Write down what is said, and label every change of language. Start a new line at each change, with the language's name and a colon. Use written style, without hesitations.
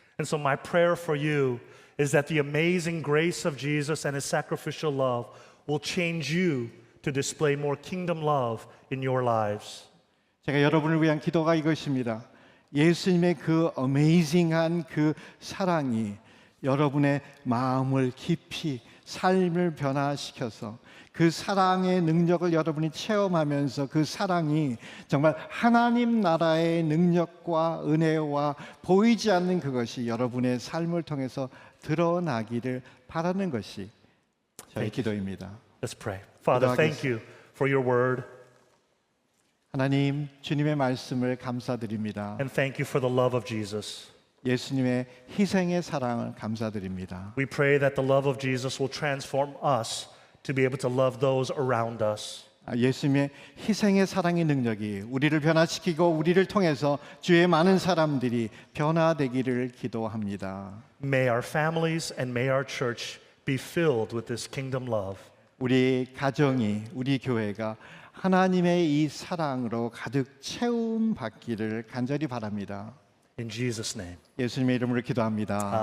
English: And so my prayer for you is that the amazing grace of Jesus and his sacrificial love will change you to display more kingdom love in your lives.
Korean: 제가 여러분을 위한 기도가 이것입니다. 예수님의 그 어메이징한 그 사랑이 여러분의 마음을 깊이 삶을 변화시켜서 그 사랑의 능력을 여러분이 체험하면서 그 사랑이 정말 하나님 나라의 능력과 은혜와 보이지 않는 그것이 여러분의 삶을 통해서 드러나기를 바라는 것이 저의 기도입니다.
English: Let's pray. Father, thank you for your word
Korean: 하나님, 주님의 말씀을 감사드립니다.
English: and thank you for the love of Jesus.
Korean: 예수님의 희생의 사랑을 감사드립니다.
English: We pray that the love of Jesus will transform us to be able to love those around us.
Korean: 예수님의 희생의 사랑의 능력이 우리를 변화시키고 우리를 통해서 주의 많은 사람들이 변화되기를 기도합니다.
English: May our families and may our church be filled with this kingdom love.
Korean: 우리 가정이, 우리 교회가 하나님의 이 사랑으로 가득 채움 받기를 간절히 바랍니다.
English: In Jesus' name.
Korean: 예수님의 이름으로 기도합니다.